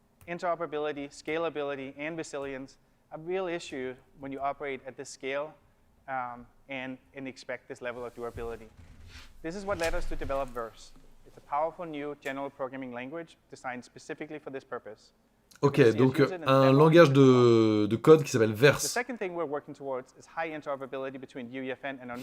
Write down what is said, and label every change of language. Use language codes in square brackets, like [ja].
[en] Interoperability, scalability, and resilience are real issues when you operate at this scale and expect this level of durability. This is what led us to develop Verse. It's a powerful new general programming language designed specifically for this purpose. [fr] Ok, donc un langage de code qui s'appelle Verse. [en] The second thing we're working towards is high interoperability between UEFN and Unreal